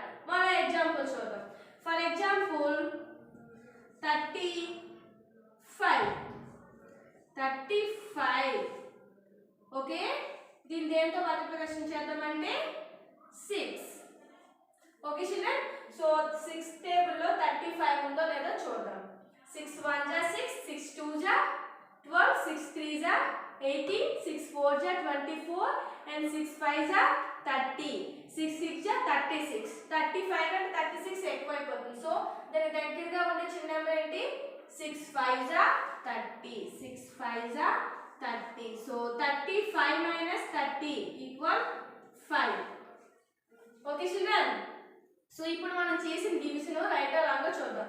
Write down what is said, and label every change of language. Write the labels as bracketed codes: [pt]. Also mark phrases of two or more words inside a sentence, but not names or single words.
[te] మన ఎగ్జాంపుల్ చూద్దాం. [en] for example [te] 35. ఓకే, దీన్ని దేంతో మల్టిప్లికేషన్ చేద్దామంటే 6. [en] okay children, [te] సో 6 టేబుల్లో 35 ఉందో లేదో చూద్దాం. [hi] 6 1 जा 6, 6 2 जा 12, 6 3 जा 18, 6 4 जा 24 and 6 5 जा 30, 6 6 जा 36. [te] 35 అంటే 36 ఎక్కువైపోతుంది. సో దానికి దగ్గరగా ఉండే చిన్న నెంబర్ ఏంటి 6 5 जा 30, 6 5 जा 30. [en] సో 35 minus 30 equal 5. okay children, [te] సో ఇప్పుడు మనం చేసిన డివిజన్ [en] right or wrong [te] చూద్దాం.